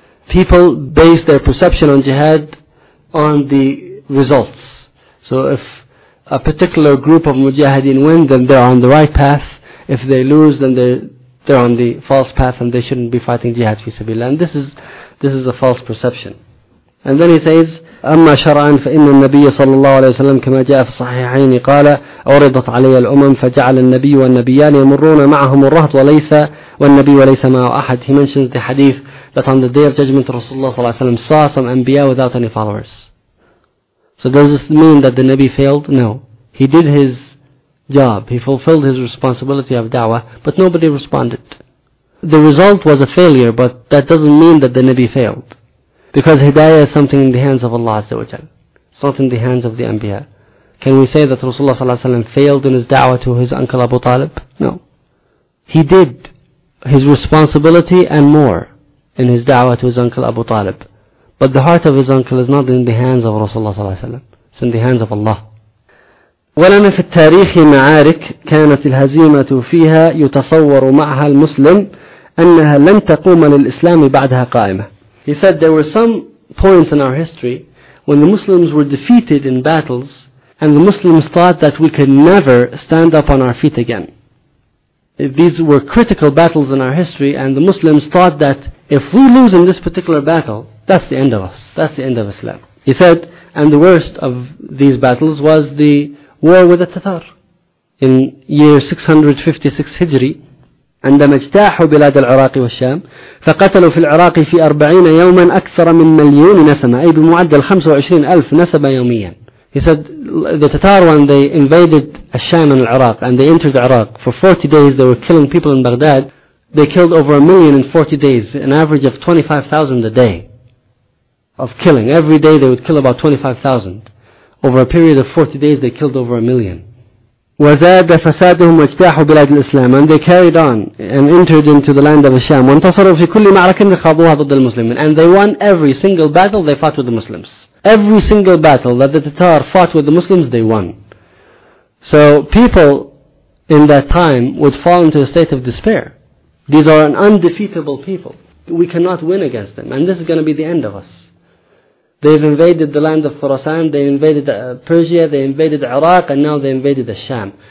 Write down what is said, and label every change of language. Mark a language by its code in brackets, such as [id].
[en] People base their perception on jihad on the results. So if a particular group of mujahideen win, then they're on the right path. If they lose, then they're on the false path and they shouldn't be fighting jihad fi sabilillah. And this is a false perception. And then he says, [ar] أما شرعا فإن النبي صلى الله عليه وسلم كما جاء في الصحيحين قال عرضت علي الأمم فجعل النبي والنبيان يمرون معهم الرهط وليس والنبي وليس معه أحد. [en] He mentions the hadith that on the day of judgment Rasulullah صلى الله عليه وسلم saw some anbiya without any followers. So does this mean that the Nabi failed? No. He did his job. He fulfilled his responsibility of da'wah, but nobody responded. The result was a failure, but that doesn't mean that the Nabi failed. Because hidayah is something in the hands of Allah Azza wa Jal. It's not in the hands of the anbiya. Can we say that Rasulullah صلى الله عليه وسلم failed in his da'wah to his uncle Abu Talib? No. He did his responsibility and more in his da'wah to his uncle Abu Talib. But the heart of his uncle is not in the hands of Rasulullah صلى الله عليه وسلم. It's in the hands of Allah. [ar] ولنا في التاريخ معارك كانت الهزيمة فيها يتصور معها المسلم أنها لن تقوم للإسلام بعدها قائمة. [en] He said there were some points in our history when the Muslims were defeated in battles and the Muslims thought that we could never stand up on our feet again. these were critical battles in our history, and the Muslims thought that if we lose in this particular battle, that's the end of us. That's the end of Islam. He said, and the worst of these battles was the war with the Tatar in year 656 Hijri. [ar] عندما اجتاحوا بلاد العراق والشام فقتلوا في العراق في 40 يوما أكثر من مليون نسمة أي بمعدل 25 ألف نسمة يوميا. [en] He said the Tatar, when they invaded Al-Sham in Iraq and they entered Iraq, for 40 days they were killing people in Baghdad. They killed over a million in 40 days, an average of 25,000 a day of killing. Every day they would kill about 25,000. Over a period of 40 days they killed over a million. [ar] وزاد فسادهم واجتاحوا بلاد الإسلام. [en] And they carried on and entered into the land of Al-Sham. [ar] وانتصروا في كل معركة خاضوها ضد المسلمين. [en] And they won every single battle they fought with the Muslims. Every single battle that the Tatar fought with the Muslims, they won. So people in that time would fall into a state of despair. These are an undefeatable people. We cannot win against them. And this is going to be the end of us. They've invaded the land of Khorasan, they invaded Persia, they invaded Iraq, and now they invaded Al-Sham.